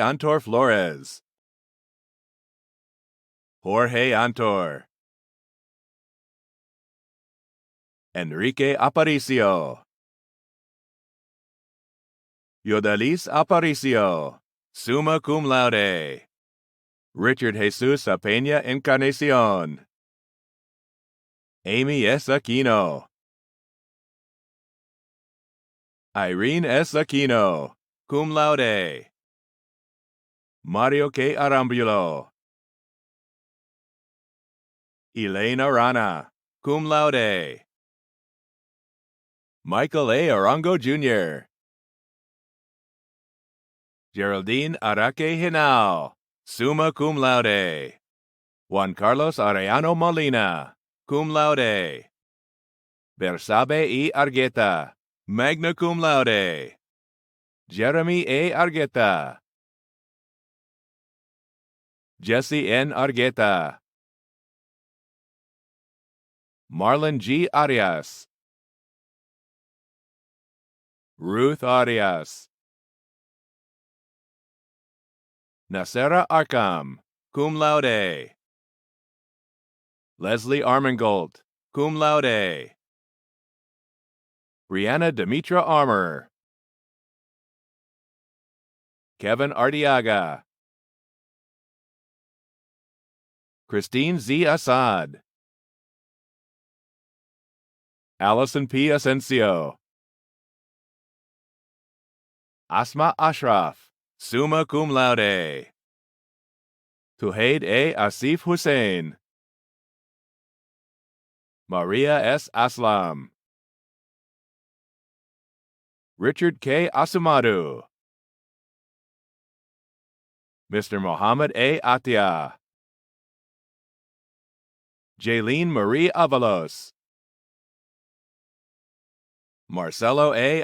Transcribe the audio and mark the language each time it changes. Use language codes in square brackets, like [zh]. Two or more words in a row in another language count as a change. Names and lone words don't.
[en] Antor Flores, Jorge Antor, Enrique Aparicio, Yodalis Aparicio, [la] summa cum laude, [en] Richard Jesus Apeña Encarnacion, Amy S. Aquino, Irene S. Aquino, [la] cum laude, [en] Mario K. Arambulo, Elena Rana, [la] cum laude, [en] Michael A. Arango Jr., Geraldine Araque Hinao, [la] summa cum laude, [en] Juan Carlos Arellano Molina, [la] cum laude, [en] Bersabe E. Argueta, [la] magna cum laude, [en] Jeremy A. Argueta, Jesse N. Argueta, Marlon G. Arias, Ruth Arias, Nasera Arkham, [la] cum laude, [en] Leslie Armangold, [la] cum laude, [en] Brianna Demetra Armour, Kevin Ardiaga, Christine Z. Assad, Allison P. Asensio, Asma Ashraf, [la] summa cum laude, [en] Tuhaid A. Asif Hussein, Maria S. Aslam, Richard K. Asumadu, Mr. Mohammed A. Atia, Jaylene Marie Avalos, Marcelo A.